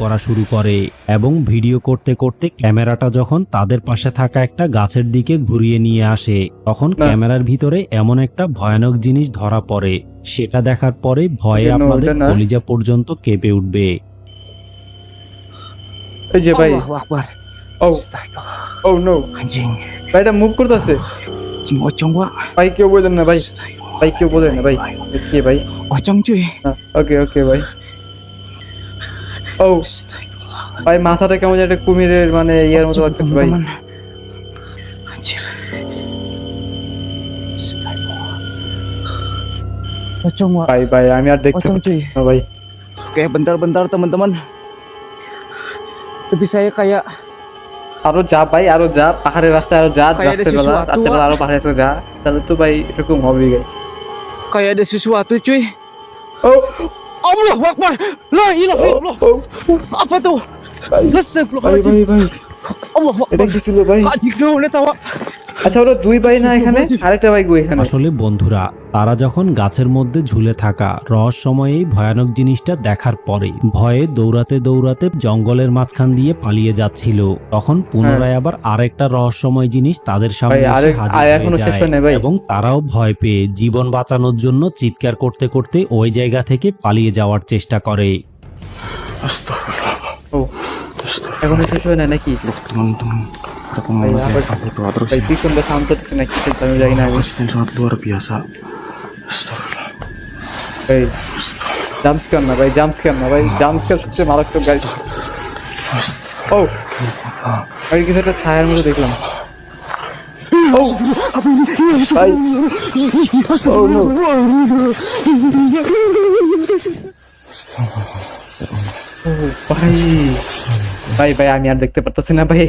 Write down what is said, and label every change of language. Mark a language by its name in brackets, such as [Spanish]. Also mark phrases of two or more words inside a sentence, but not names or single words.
[Bangla] ভিডিও করা শুরু করে এবং ভিডিও করতে করতে ক্যামেরাটা যখন তাদের পাশে থাকা একটা গাছের দিকে ঘুরিয়ে নিয়ে আসে, তখন না। ক্যামেরার ভিতরে এমন একটা ভয়ানক জিনিস ধরা পড়ে, সেটা দেখার পরে ভয়ে [English] Okay, no, [Bangla] আপনাদের ওটা না। কলিজা পর্যন্ত কেঁপে উঠবে। এই যে ভাই, [Arabic] الله أكبر. ও [Indonesian] Astaga. [English] Oh no [Indonesian] Anjing. [Bangla] ভাই, এটা মুভ করতেছে [Indonesian] Anjing pocong gua. [Bangla] ভাই, কেউ বলেন না ভাই, [Indonesian] Astaga. [Bangla] ভাই কেউ বলেন না ভাই, কে ভাই? [Indonesian] Pocong cuy. [English] okay okay [Bangla] ভাই। ও [Indonesian] Astaga. [Bangla] ভাই, মাথাটা কেমন যেন একটা কুমিরের মানে ইয়ের মতো লাগতেছে ভাই। [Indonesian] teman-teman. Anjir. Astaga. Pocong gua. [Bangla] ভাই ভাই আমি আর দেখতে [Indonesian] Pocong [Bangla] পাচ্ছি [Indonesian] cuy. [Bangla] না ভাই। [Indonesian] Oke, bentar-bentar teman-teman. Tapi saya kayak [Bangla] আরো যা ভাই, আরো যা, পাহাড়ের রাস্তায় আরো যা, [Indonesian] Kayak ada sesuatu, [Bangla] রাত্রেবেলা আরো পাহাড়ের রাস্তায় যা, তাহলে তো ভাই এরকম হবেই গেছে। [Indonesian] ada sesuatu cuy. Oh, [Arabic] الله أكبر. لا إله إلا الله. [Indonesian] Apa tu? [Bangla] ভাই [Arabic] Astagfirullahaladzim. [Bangla] ভাই [Arabic] Allahu [Bangla] এটা [Arabic] Akbar. [Bangla] কি ছিল ভাই? [Indonesian] Haji kena oleh tawa. [Bangla] আচ্ছা ওরা দুই ভাই না এখানে, আরেকটা ভাই গো এখানে। আসলে বন্ধুরা, তারা যখন গাছের মধ্যে ঝুলে থাকা রহস্যময় এই ভয়ানক জিনিসটা দেখার পরে ভয়ে দৌড়াতে দৌড়াতে জঙ্গলের মাঝখান দিয়ে পালিয়ে যাচ্ছিল, তখন পুনরায় আবার আরেকটা রহস্যময় জিনিস তাদের সামনে ভাই, এসে হাজির হয়ে এখনো শেষ যায় হয় নাই ভাই। এবং তারাও ভয় পেয়ে জীবন বাঁচানোর জন্য চিৎকার করতে করতে ওই জায়গা থেকে পালিয়ে যাওয়ার চেষ্টা করে। ও এখনো শেষ হয় না নাকি? [Indonesian] Teman-teman, ada [Bangla] ভাই, [Indonesian] pengalaman [Bangla] আবার [Indonesian] saya upload terus [Bangla] ভাই [Indonesian] ya. [Bangla] পিছন দিয়ে সাউন্ড করতেছে না কি আমি জানি না। [Indonesian] Konsisten sangat luar biasa. [Arabic] Astagfirullah. [Bangla] ভাই জাম্পস্কার না ভাই, জাম্পস্কার না ভাই, জাম্পস্কার সবচেয়ে মারাত্মক গাইস। ও ভাই কিছু একটা ছায়ার মধ্যে দেখলাম। ও ভাই [English] oh no [Bangla] ভাই ভাই ভাই আমি আর দেখতে পারতেছি না ভাই।